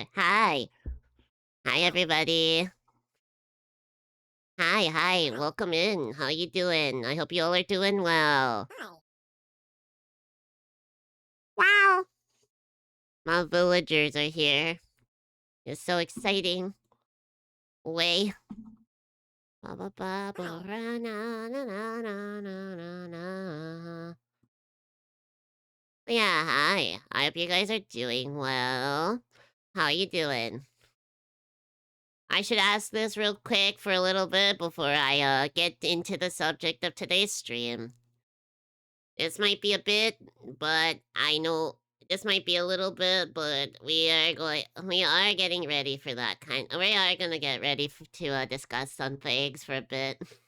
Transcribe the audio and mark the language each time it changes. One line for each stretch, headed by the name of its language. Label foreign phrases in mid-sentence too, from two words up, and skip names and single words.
English: Hi. Hi, everybody. Hi. Welcome in. How you doing? I hope you all are doing well. Wow. My villagers are here. It's so exciting. Way. Ba ba ba ba ra na na na na na na na. Yeah, hi. I hope you guys are doing well. How you doing? I should ask this real quick for a little bit before I get into the subject of today's stream. This might be a bit, but I know this might be a little bit, but we are getting ready for we are going to get ready to discuss some things for a bit.